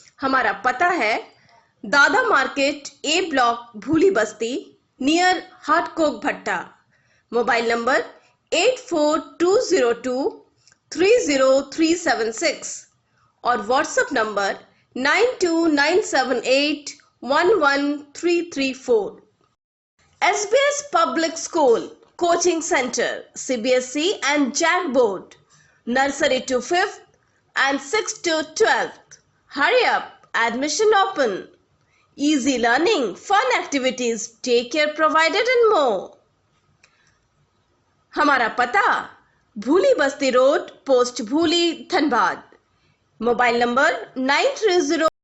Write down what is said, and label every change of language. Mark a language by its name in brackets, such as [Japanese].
[Hindi] हमारा पता है दादा मार्केट, ए ब्लॉक, भूली बस्ती, नियर हाटकोक भट्टा। मोबाइल नंबर 8420230376 और WhatsApp number 9297811334। [English] SBS Public School, Coaching Center, CBSE and JAG Board, Nursery to 5th and 6th to 12th. Hurry up, admission open. Easy learning, fun activities, daycare provided and more. [Hindi] हमारा पता भूली बस्ती road, post भूली, Dhanbad. Mobile number 9303